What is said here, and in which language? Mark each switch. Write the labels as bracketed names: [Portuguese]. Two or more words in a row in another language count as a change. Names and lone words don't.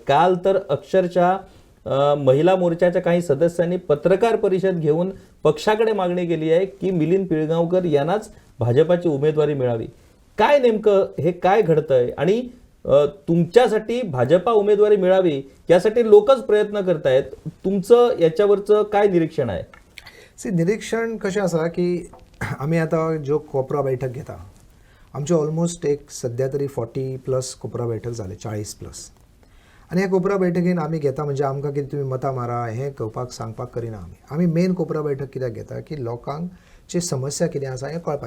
[Marathi] काल तर अक्षरशः महिला मोर्चाच्या काही सदस्यांनी पत्रकार परिषद घेऊन पक्षाकडे मागणी केली आहे की मिलिंद पिळगावकर यांनाच भाजपाची उमेदवारी मिळावी. काय नेमकं हे काय घडतंय आणि तुमच्यासाठी भाजपा उमेदवारी मिळावी यासाठी लोकच प्रयत्न करतायत, तुमचं याच्यावरचं काय निरीक्षण आहे? [Konkani] निरीक्षण कशें आसा की आमी आतां ज्यो कोपरा बैठक घेता आमचे ऑलमोस्ट एक सध्या तरी 40+ कोपरा बैठक जाले, 40+. आनी ह्या कोपरा बैठकीन आमी घेता म्हणजे आमकां कितें तुमी मतां मारा हें घेवपाक सांगपाक करिना आमी मेन कोपरा बैठक कित्याक घेता की लोकांची समस्या कितें आसा हें कळपाक.